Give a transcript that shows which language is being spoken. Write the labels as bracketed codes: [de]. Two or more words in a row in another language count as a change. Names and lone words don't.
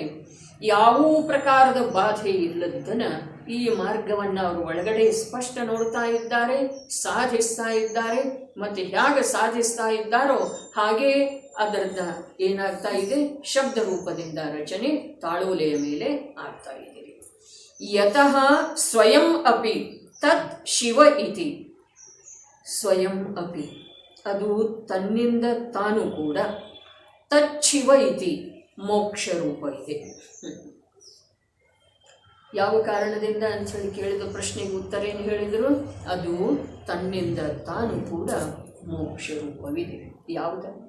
[kn] ಯಾವ ಪ್ರಕಾರದ ಬಾಧೆ ಇಲ್ಲದನ್ನ ಈ ಮಾರ್ಗವನ್ನು ಅವರು ಒಳಗಡೆ ಸ್ಪಷ್ಟ ನೋಡ್ತಾ ಇದ್ದಾರೆ, ಸಾಧಿಸ್ತಾ ಇದ್ದಾರೆ. ಮತ್ತು ಹೇಗೆ ಸಾಧಿಸ್ತಾ ಇದ್ದಾರೋ ಹಾಗೇ ಅದರದ ಏನಾಗ್ತಾ ಇದೆ, ಶಬ್ದ ರೂಪದಿಂದ ರಚನೆ ತಾಳೋಲೆಯ ಮೇಲೆ ಆಗ್ತಾ ಇದೆ. [sa] ಯತಃ ಸ್ವಯಂ ಅಪಿ ತತ್ ಶಿವ ಇತಿ. ಸ್ವಯಂ ಅಪಿ [kn] ಅದು ತನ್ನಿಂದ ತಾನು ಕೂಡ, [sa] ತತ್ ಶಿವ ಇತಿ [kn] ಮೋಕ್ಷ ರೂಪ ಇದೆ. ಯಾವ ಕಾರಣದಿಂದ ಅಂಥೇಳಿ ಕೇಳಿದ ಪ್ರಶ್ನೆಗೆ ಉತ್ತರ ಏನು ಹೇಳಿದರು? ಅದು ತನ್ನಿಂದ ತಾನು ಕೂಡ ಮೋಕ್ಷ ರೂಪವಿದೆ. ಯಾವುದು?